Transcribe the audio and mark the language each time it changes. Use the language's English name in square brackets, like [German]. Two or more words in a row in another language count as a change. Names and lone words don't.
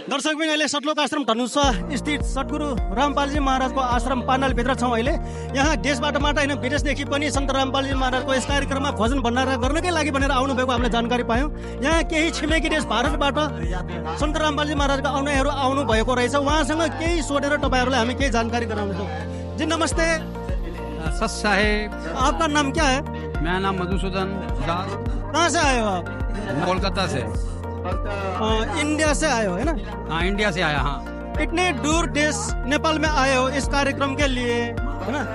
[Nepali] दर्शकबिन अहिले सतलोक आश्रम धनुषा स्थित सद्गुरु रामपालजी महाराजको आश्रम पाण्डालभित्र छौँ अहिले। यहाँ देशबाट मात्र होइन विदेशदेखि पनि सन्त रामपालजी महाराजको यस कार्यक्रममा भजन भण्डारा गर्नकै लागि भनेर आउनुभएको हामीले जानकारी पायौँ। यहाँ केही छिमेकी देश भारतबाट सन्त रामपालजी महाराजका अनुयायीहरू आउनुभएको रहेछ। उहाँसँग केही सोधेर तपाईँहरूलाई हामी केही जानकारी गराउँछौँ। [Hindi] जी नमस्ते। सत साहेब। आपका नाम क्या है? मेरा नाम मधुसूदन दास। कहाँ से आए हो आप? कोलकाता से। इंडिया से आए हो है ना? हाँ, इंडिया से आया। हाँ, इतने दूर देश नेपाल में आए हो इस कार्यक्रम के लिए, है ना?